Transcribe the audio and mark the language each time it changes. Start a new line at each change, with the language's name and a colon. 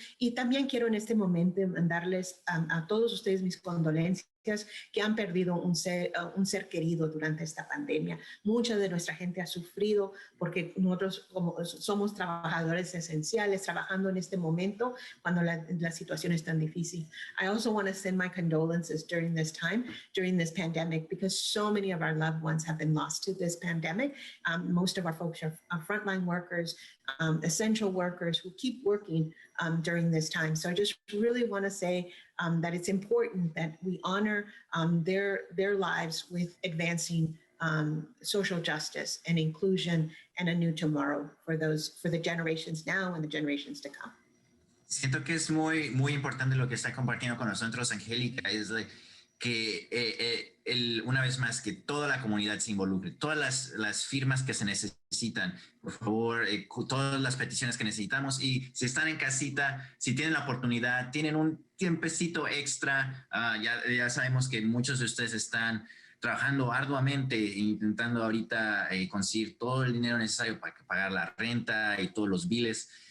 Spanish: Y también quiero en este momento mandarles a todos ustedes mis condolencias que han perdido un ser querido durante esta pandemia. Mucha de nuestra gente ha sufrido porque nosotros somos trabajadores esenciales trabajando en este momento cuando la situación es tan difícil.
English: I also want to send my condolences during this time, during this pandemic, because so many of our loved ones have been lost to this pandemic. Most of our folks are frontline workers, essential workers who keep working during this time. So I just really want to say that it's important that we honor their lives with advancing social justice and inclusion and a new tomorrow for the generations now and the generations to come.
Spanish: Siento que es muy, muy importante lo que está compartiendo con nosotros, Angélica, es de que una vez más que toda la comunidad se involucre, todas las firmas que se necesitan, por favor, todas las peticiones que necesitamos, y si están en casita, si tienen la oportunidad, tienen un tiempecito extra, ya sabemos que muchos de ustedes están trabajando arduamente, intentando ahorita conseguir todo el dinero necesario para pagar la renta y todos los biles,